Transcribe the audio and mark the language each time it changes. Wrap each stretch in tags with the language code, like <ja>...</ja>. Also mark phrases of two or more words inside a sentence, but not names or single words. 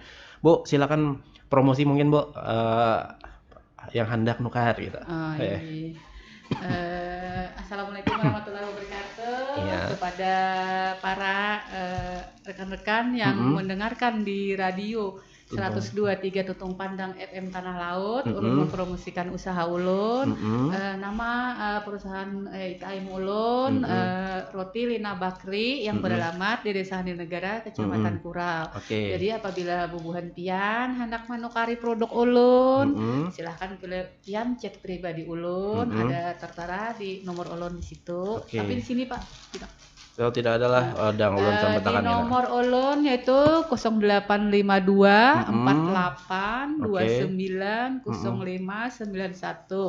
<bjn>Bu silakan promosi mungkin Bu yang hendak nukar gitu.</bjn> <ar>السلام عليكم ورحمة الله وبركاته</ar> <id>kepada para rekan-rekan yang mendengarkan di radio 102,3 Tutung Pandang FM Tanah Laut.</id> <bjn>Ulun mempromosikan usaha ulun. Nama perusahaan IKM ulun Roti Lina Bakri yang beralamat di Desa Handil Negara, Kecamatan Kurau. Jadi apabila bubuhan pian hendak menukari produk ulun, silahkan pian chat pribadi ulun, ada tertera di nomor ulun di situ.</bjn> <id>Tapi di sini Pak tidak.</id> <bjn>Oh, tidak adalah dang ulun sampai tangan di nomor ulun yaitu 0852 48 29 0591.</bjn>